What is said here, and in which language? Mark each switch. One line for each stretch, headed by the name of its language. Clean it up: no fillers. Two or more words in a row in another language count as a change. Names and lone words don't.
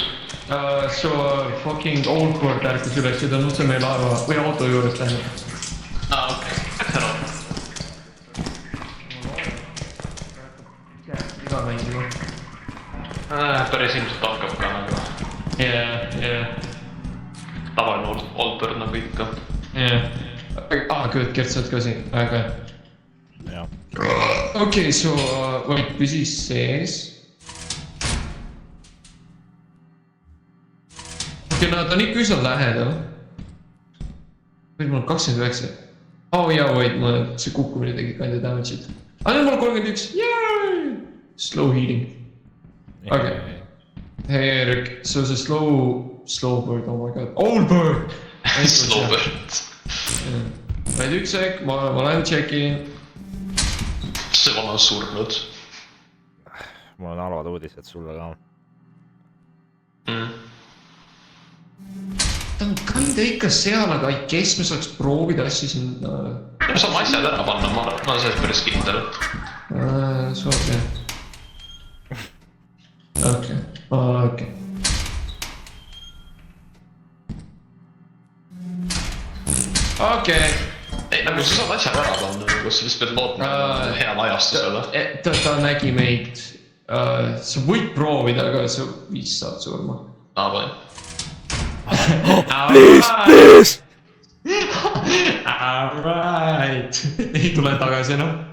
Estonian: So fucking Oldport ärkas üles ja ta on otse meie laeva või auto juurest läinud . aa , okei , läks ära . iga mängima . päris ilmselt hakkab ka nagu
English: Yeah.
Estonian: tavaline
English: old bird
Estonian: nagu ikka .
English: Yeah. good,
Estonian: Gert, sa oled ka siin, väga hea. jah . Okei,
English: so wait,
Estonian: püsi sees. Okei, no ta on ikka üsna lähedal. Või mul on 29. Oh jaa, wait, see kukkumine tegi
English: kinda damage'it.
Estonian: Nüüd mul on 31,
English: yay! Slow healing.
Estonian: Okei. Hei Erik,
English: so see slow bird, oh my god, old bird! Slowbird .
Estonian: Vaid üks sek, ma lähen check-in. see vana on surnud . mul on halvad uudised sulle ka . Ta on kinda ikka seal, aga
English: I guess
Estonian: me saaks proovida asju siin me saame asjad ära panna , ma olen selles päris kindel .
English: Sorry. Okei.
Estonian: Okei. ei , nagu sa saad asjad ära panna , nagu sa lihtsalt pead lootma head ajastusele . Ta nägi meid . Sa võid proovida , aga sa vist saad surma . aa , pane .
English: Please . Alright.
Estonian: Ei tule tagasi enam .